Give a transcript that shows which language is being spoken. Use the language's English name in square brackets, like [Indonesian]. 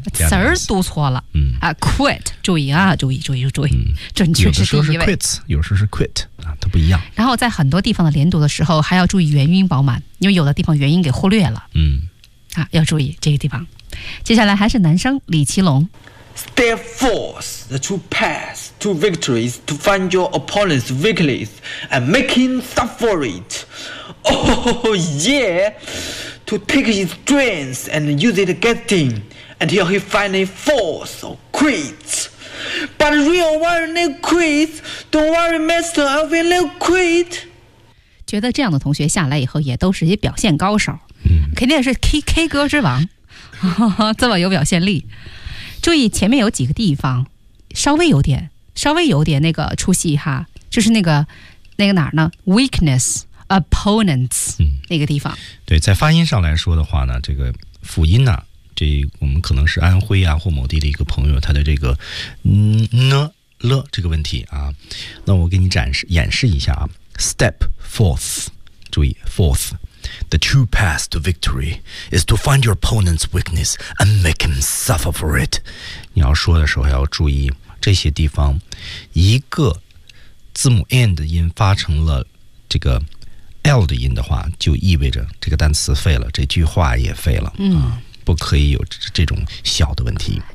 [Chinese] 词儿读错了。嗯啊 ，quit， 注意啊，注意，注意，注意，嗯、准确是第一位。有的时候是 quits， 有时候是 quit 啊，它不一样。然后在很多地方的连读的时候，还要注意元音饱满，因为有的地方元音给忽略了。嗯，啊，要注意这个地方。接下来还是男生李奇隆。 [English] Step forth, the true path to victory is to find your opponent's weakness and make him suffer it. Oh yeah, to take his strength and use it against him until he finally falls or quits. But real warrior never quits. Don't worry, master, I will never quit. [Chinese] 觉得这样的同学下来以后也都是一些表现高手，肯定是 K 歌之王，这么有表现力。注意前面有几个地方稍微有点那个出戏哈，就是那个哪儿呢 [English] weakness opponents、 [Chinese] 那个地方。对，在发音上来说的话呢，这个辅音呢、啊、这我们可能是安徽啊或某地的一个朋友，他的这个呢了这个问题啊，那我给你演示一下啊。 [English] step forth， [Chinese] 注意 [English] forth。 The true path to victory is to find your opponent's weakness and make him suffer for it. [Chinese] 你要说的时候要注意这些地方，一个字母 n 的音发成了这个 l 的音的话，就意味着这个单词废了，这句话也废了。嗯，不可以有这种小的问题。